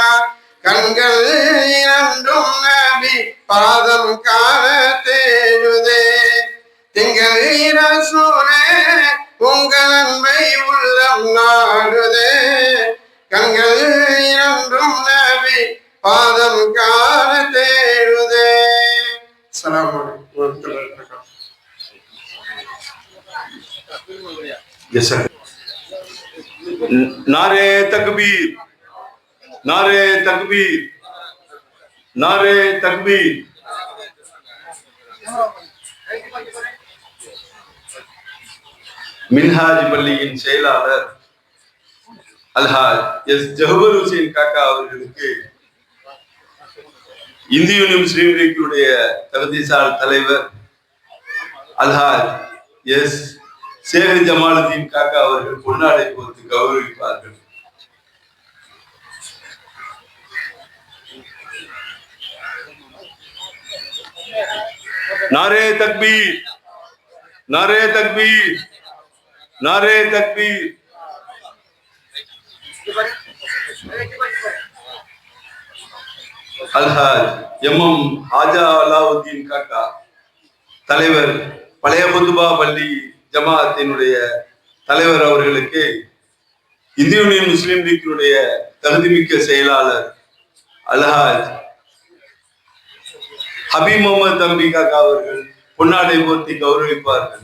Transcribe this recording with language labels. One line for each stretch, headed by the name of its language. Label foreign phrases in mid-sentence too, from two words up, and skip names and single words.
Tamil: கண்கள் இரண்டும் நபி பாதம் காண தேடுதே, திங்கள் ரசூலே உங்கள் அன்பை உள்ளம் நாடுதே. கண்கள் இரண்டும் நபி பாதம் காண தேடுதே.
Arabic: السلام عليكم ورحمة الله وبركاته.
Urdu: نعرۂ تکبیر، نعرۂ تکبیر، نعرۂ تکبیر.
Tamil: மின்ஹாஜ் பள்ளியின் செயலாளர் அல்ஹாஜ் எஸ் ஜஹபர் ஹுசைன் காக்கா அவர்களுக்கு இந்திய யூனியன் முஸ்லீம் லீக்கினுடைய தகுதிசால் தலைவர் அல்ஹாஜ் எஸ் சேகர் ஜமாலுதீன் காக்கா அவர்கள் பொன்னாடை போர்த்து கௌரவிப்பார்கள்.
Urdu: نعرۂ تکبیر، نعرۂ تکبیر، نعرۂ تکبیر.
Tamil: அல்ஹாஜ் எம் ஹாஜா அலாவுதீன் காக்கா தலைவர் பழைய புதுபா பள்ளி ஜமாஅத்தினுடைய தலைவர் அவர்களுக்கு இந்திய யூனியன் முஸ்லீம் லீக்கினுடைய தகுதிமிக்க செயலாளர் அல்ஹாஜ் ஹபீப் முகமது தம்பி காக்கா அவர்கள் பொன்னாடை போர்த்தி கௌரவிப்பார்கள்.